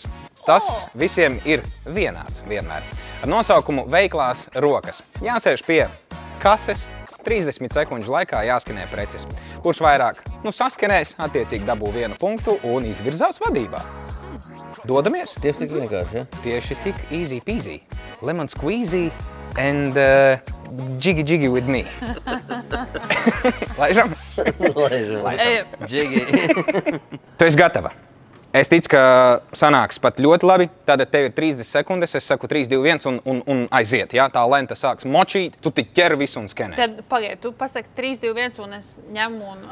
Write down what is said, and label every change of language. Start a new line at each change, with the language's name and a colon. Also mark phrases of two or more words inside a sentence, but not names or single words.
Latvian: Tas visiem ir vienāds vienmēr. Ar nosaukumu veiklās rokas. Jāsēž pie kases, 30 sekundžu laikā jāskanē preces. Kurš vairāk saskanēs, attiecīgi dabū 1 punktu un izvirzās vadībā. Dodamies? Tieši tik vienkārši, ja? Tieši tik
English: easy peasy. Lemon squeezy and jiggy with me.
Latvian: Laižam? Laižam. Jiggy. Tu esi gatava? Es ticu, ka sanāks pat ļoti labi. Tātad tev ir 30 sekundes, es saku 3, 2, 1 un aiziet. Ja? Tā lenta sāks močīt, tu tik ķer visu un skenē. Tad pagaid, tu pasaki 3, 2, 1 un es ņemu un...